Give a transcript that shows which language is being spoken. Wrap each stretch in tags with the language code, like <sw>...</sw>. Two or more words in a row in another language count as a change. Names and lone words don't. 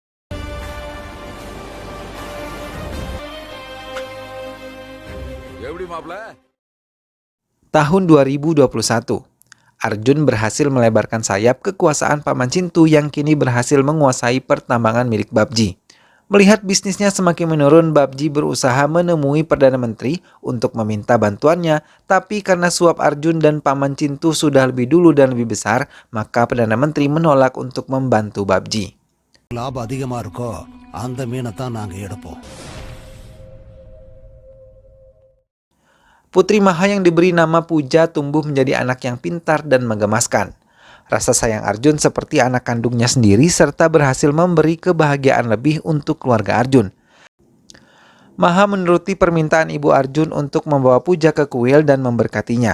<id>Tahun 2021, Arjun berhasil melebarkan sayap kekuasaan Paman Cintu yang kini berhasil menguasai pertambangan milik PUBG. Melihat bisnisnya semakin menurun, PUBG berusaha menemui Perdana Menteri untuk meminta bantuannya, tapi karena suap Arjun dan Paman Cintu sudah lebih dulu dan lebih besar, maka Perdana Menteri menolak untuk membantu PUBG.</id> <ta>லாபம் அதிகமா இருக்கோ அந்த மீனை தான் நாங்க எடுப்போம்.</ta> <id>Putri Maha yang diberi nama Puja tumbuh menjadi anak yang pintar dan menggemaskan. Rasa sayang Arjun seperti anak kandungnya sendiri serta berhasil memberi kebahagiaan lebih untuk keluarga Arjun. Maha menuruti permintaan ibu Arjun untuk membawa Puja ke kuil dan memberkatinya.</id>